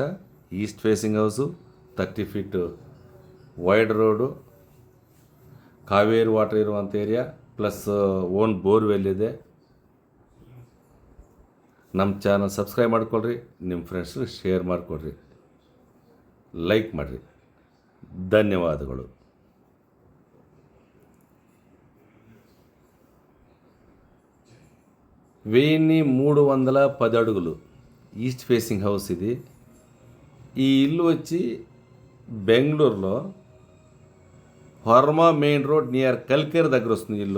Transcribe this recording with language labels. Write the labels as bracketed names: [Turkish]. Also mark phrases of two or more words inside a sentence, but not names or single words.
[English] east facing house, 30 feet wide road, [Kannada] ಕಾವೇರಿ ವಾಟರ್ ಇರುವಂಥ ಏರಿಯಾ, [English] plus one borewell [Kannada] ಇದೆ. ನಮ್ಮ [English] channel subscribe [Kannada] ಮಾಡಿಕೊಳ್ರಿ, ನಿಮ್ಮ ಫ್ರೆಂಡ್ಸ್ಗೆ ಶೇರ್ ಮಾಡಿಕೊಡ್ರಿ, ಲೈಕ್ ಮಾಡಿರಿ. ಧನ್ಯವಾದಗಳು. [Telugu] వెయ్యి 310 అడుగులు [English] east facing house [Telugu] ఇది. ఈ ఇల్లు వచ్చి బెంగళూరులో వర్మా [English] main road near [Telugu] కల్కేర్ దగ్గర వస్తుంది ఇల్లు.